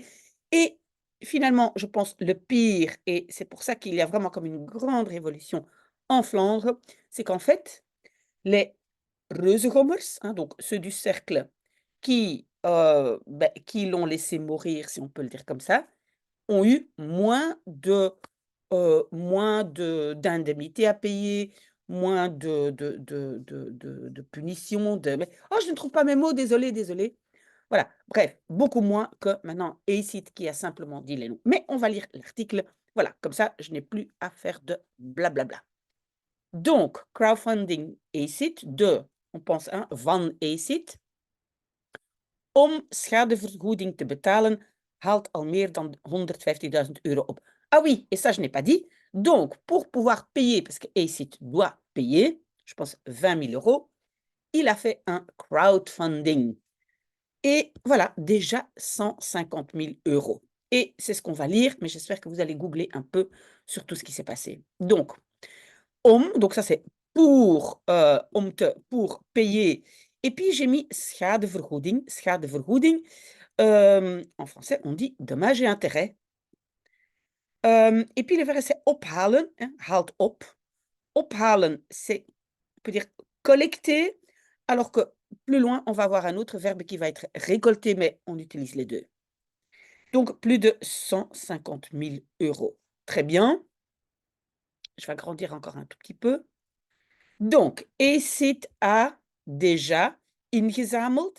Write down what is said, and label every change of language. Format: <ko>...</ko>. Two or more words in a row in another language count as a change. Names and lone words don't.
<fr>Et finalement, je pense le pire, et c'est pour ça qu'il y a vraiment comme une grande révolution en Flandre, c'est qu'en fait, les Reuzegommers, hein, donc ceux du cercle qui l'ont laissé mourir, si on peut le dire comme ça, ont eu moins d'indemnités à payer, moins de punitions, mais oh, je ne trouve pas mes mots, désolé, désolé. Voilà, bref, beaucoup moins que maintenant ACID qui a simplement dit les noms. Mais on va lire l'article, voilà, comme ça, je n'ai plus à faire de blablabla. Donc, crowdfunding ACID de, on pense, hein,</fr> <nl>van ACID, om schadevergoeding te betalen, haalt al meer dan 150 000 € op.</nl> <fr>Ah oui, et ça je n'ai pas dit. Donc, pour pouvoir payer, parce que ACID doit payer, je pense 20 000 €, il a fait un crowdfunding. Et voilà, déjà 150 000 €. Et c'est ce qu'on va lire, mais j'espère que vous allez googler un peu sur tout ce qui s'est passé. Donc, donc ça c'est pour payer, et puis j'ai mis schadevergoeding. Schadevergoeding, en français on dit dommages et intérêts. Et puis le verbe c'est ophalen, hein,</fr> <nl>haalt op.</nl> <fr>Ophalen, c'est, on peut dire collecter, alors que plus loin on va avoir un autre verbe qui va être récolter, mais on utilise les 2. Donc plus de 150 000 €. Très bien, je vais agrandir encore un tout petit peu. Donc, Acid a déjà ingezameld.</fr>